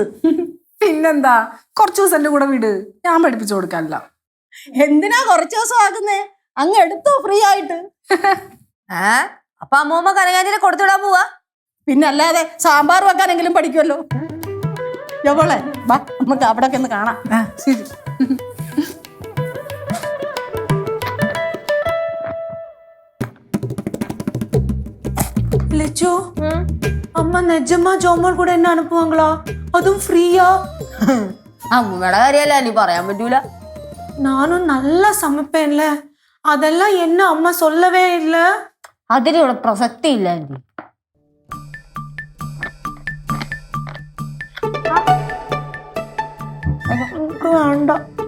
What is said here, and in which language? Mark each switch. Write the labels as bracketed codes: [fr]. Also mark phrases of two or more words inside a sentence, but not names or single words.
[ml] പിന്നെന്താ, കുറച്ചു ദിവസം എന്റെ കൂടെ വിട്, ഞാൻ പഠിപ്പിച്ചു കൊടുക്കാനല്ല. എന്തിനാ കുറച്ചു ദിവസം ആകുന്നേ? അങ്ങ് എടുത്തോ ഫ്രീ ആയിട്ട്. അപ്പൊ അമ്മൂമ്മ കനകാന്റിനെ കൊടുത്തുവിടാൻ പോവാ? പിന്നെ അല്ലാതെ സാമ്പാർ വെക്കാനെങ്കിലും പഠിക്കുമല്ലോ. ജോമോളെ വാ, നമുക്ക് അവിടെ ഒക്കെ ഒന്ന് കാണാം. ശരി. [ta] லெச்சு, அம்மா நிஜமா ஜோமோல் கூட என்ன அனுப்புவாங்களா? அதுவும் ஃப்ரீயா? [ml] അമ്മൂമ്മയുടെ കാര്യമല്ല നീ പറയാൻ പറ്റൂല. [ta] நானும் நல்லா சமைப்பேன்ல, அதெல்லாம் என்ன அம்மா சொல்லவே இல்ல. [ml] അതിനുള്ള പ്രസക്തി ഇല്ല ആന്റി. [ta] எனக்கு வேண்டாம்.